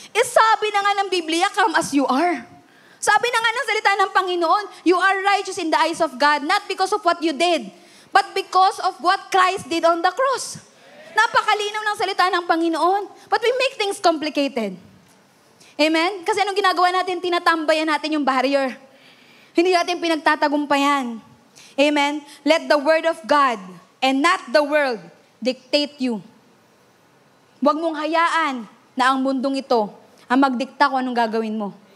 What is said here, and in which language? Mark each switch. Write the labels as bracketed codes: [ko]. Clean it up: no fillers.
[tl] Sabi na nga ng Biblia, [en] come as you are. [tl] Sabi na nga ng salita ng Panginoon, [en] you are righteous in the eyes of God, not because of what you did, but because of what Christ did on the cross. [tl] Napakalinaw ng salita ng Panginoon. [en] But we make things complicated. [tl] Amen? Kasi anong ginagawa natin? Tinatambayan natin yung barrier. Hindi natin pinagtatagumpayan. Amen? [en] Let the word of God and not the world dictate you. [tl] Huwag mong hayaan na ang mundong ito ang magdikta kung anong gagawin mo.